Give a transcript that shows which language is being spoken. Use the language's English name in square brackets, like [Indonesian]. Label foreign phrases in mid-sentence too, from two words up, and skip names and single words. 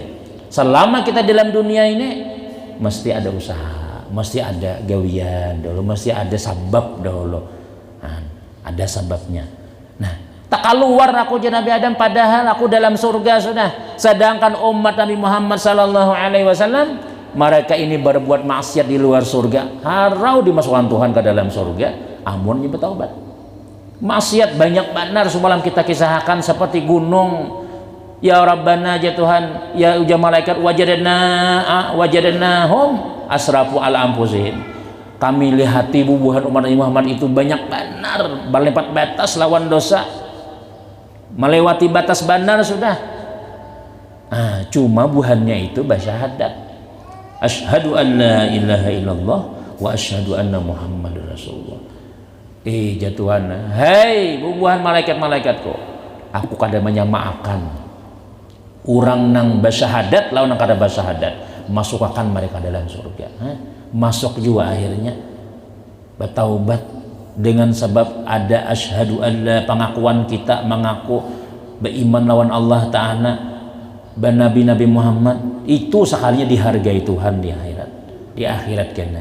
[Banjar] Selama kita dalam dunia ini mesti ada usaha, mesti ada gawian dulu, mesti ada sabab dulu. Nah, ada sababnya. Nah, tak keluar aku jadi Nabi Adam padahal aku dalam surga sudah. Sedangkan umat Nabi Muhammad [Arabic] صلى الله عليه وسلم [Banjar] mereka ini berbuat maksiat di luar surga, harau dimasukkan Tuhan ke dalam surga, amun dia bertaubat. Maksiat banyak benar semalam kita kisahkan seperti gunung. Ya Rabbana ya Tuhan, ya uja malaikat [Arabic] وجدناهم أسرفوا على أنفسهم. [Banjar] Kami lihati bubuhan umat Nabi Muhammad itu banyak benar berlipat batas lawan dosa. melewati batas bandar sudah. Cuma buhannya itu bersyahadat. [Arabic] أشهد أن لا إله إلا الله وأشهد أن محمدا رسول الله. [Banjar] Jatuhan, hei bubuhan malaikat-malaikatku, aku kada menyamakan orang nang bersyahadat lawan nang kada bersyahadat, masukkan mereka dalam surga. Masuk juga akhirnya bertaubat dengan sebab ada [Arabic] أشهد ألا, [Banjar] pengakuan kita mengaku beriman lawan Allah Ta'ala dan Nabi Muhammad, itu sekalinya dihargai Tuhan di akhirat kena.